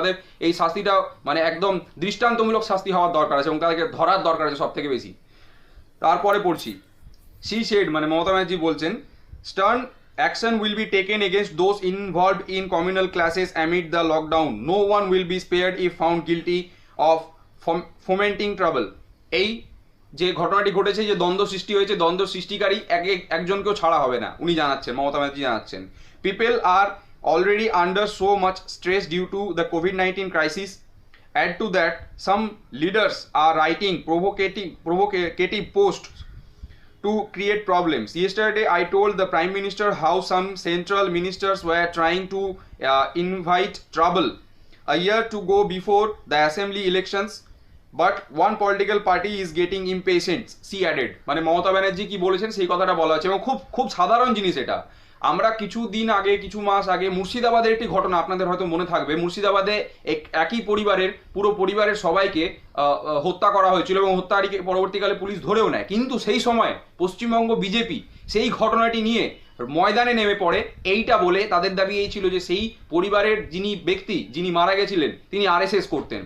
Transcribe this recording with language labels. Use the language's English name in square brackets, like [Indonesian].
[Bangla] তাদের এই শাস্তিটা মানে একদম দৃষ্টান্তমূলক শাস্তি হওয়ার দরকার আছে এবং তাদেরকে ধরার দরকার আছে সব থেকে বেশি। তারপরে পড়ছি, [English] she said, [Bangla] মানে মমতা ব্যানার্জি বলছেন, [English] stern action will be taken against those involved in communal clashes amid the lockdown. No one will be spared if found guilty of fomenting trouble. [Bangla] এই যে ঘটনাটি ঘটেছে, যে দ্বন্দ্ব সৃষ্টি হয়েছে, দ্বন্দ্ব সৃষ্টিকারী একজনকেও ছাড়া হবে না, উনি জানাচ্ছেন, মমতা ব্যানার্জি জানাচ্ছেন। [English] People are already under so much stress due to the COVID-19 crisis. Add to that, some leaders are writing provocative posts to create problems. Yesterday, I told the Prime Minister how some central ministers were trying to invite trouble a year to go before the assembly elections, but one political party is getting impatient, she added. [Bangla] মানে মমতা ব্যানার্জি কি বলেছেন সেই কথাটা বলা হচ্ছে এবং খুব খুব সাধারণ জিনিস এটা। আমরা কিছু মাস আগে মুর্শিদাবাদের একটি ঘটনা আপনাদের হয়তো মনে থাকবে। মুর্শিদাবাদে একই পুরো পরিবারের সবাইকে হত্যা করা হয়েছিল এবং হত্যাটিকে পরবর্তীকালে পুলিশ ধরেও নেয়। কিন্তু সেই সময় পশ্চিমবঙ্গ বিজেপি সেই ঘটনাটি নিয়ে ময়দানে নেমে পড়ে, এইটা বলে তাদের দাবি এই ছিল যে সেই পরিবারের যিনি মারা গেছিলেন তিনি আরএসএস করতেন।